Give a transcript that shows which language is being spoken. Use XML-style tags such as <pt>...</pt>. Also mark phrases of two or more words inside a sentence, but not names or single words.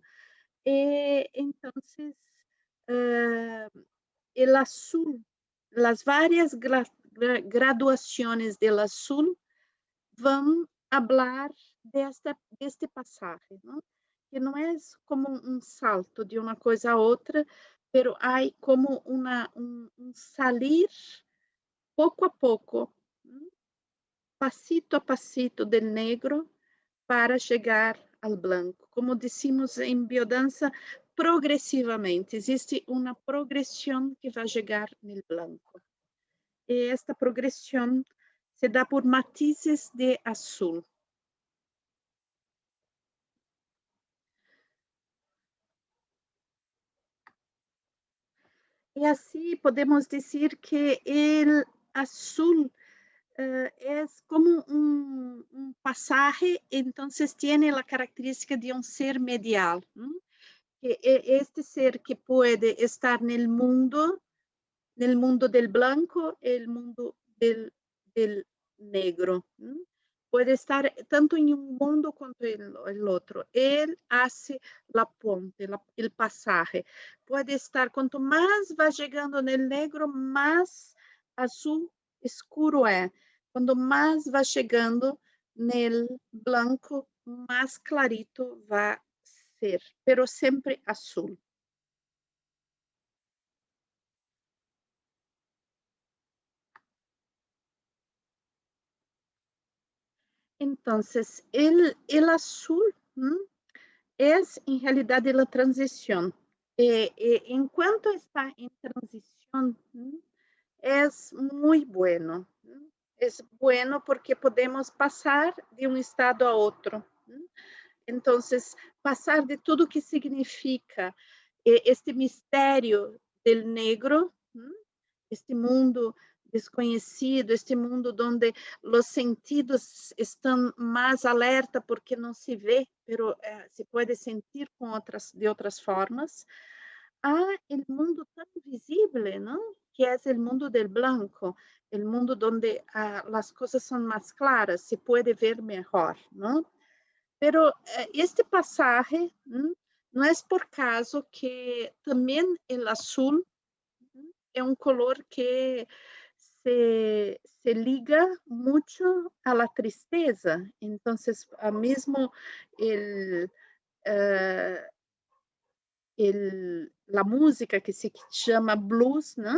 <es>Entonces, el azul, las varias graduaciones del azul van a hablar de este pasaje, ¿no? Que no es como un salto de una cosa a otra, pero hay como un salir poco a poco, pasito a pasito del negro para</es> <pt>chegar ao</pt> <es>blanco. Como decimos em biodança, progressivamente.</es> <pt>Existe uma progressão que vai chegar no blanco. E esta progressão se dá por matizes de azul. E assim podemos dizer que o azul</pt> <es>es como un pasaje, entonces tiene la característica de un ser medial, ¿no? Que este ser que puede estar en el mundo del blanco, el mundo del negro, ¿no? Puede estar tanto en un mundo como en el otro. Él hace la ponte, el pasaje. Puede estar, cuanto más va llegando en el negro, más azul escuro es.</es> <pt>Quando mais vai chegando nel blanco, mais clarito vai ser, pero sempre azul.</pt> <es>Entonces, el azul es en realidad la transición. En cuanto está en transición, es muy bueno. Es bueno porque podemos pasar de un estado a otro.</es> <pt>Entonces, pasar de tudo que significa este mistério</pt> <es>del negro,</es> <pt>este mundo desconhecido, este mundo onde os sentidos estão mais alerta porque não se vê, pero se pode sentir de outras formas. Há o mundo tão visível, não? Que é o mundo</pt> <es>del blanco,</es> <pt>o mundo onde as coisas são mais claras, se pode ver melhor, não?</pt> <es>Pero este pasaje no es por caso que también el azul es un color que se liga mucho a la tristeza. Entonces, mismo el, uh, la música que se llama blues, ¿no?</es>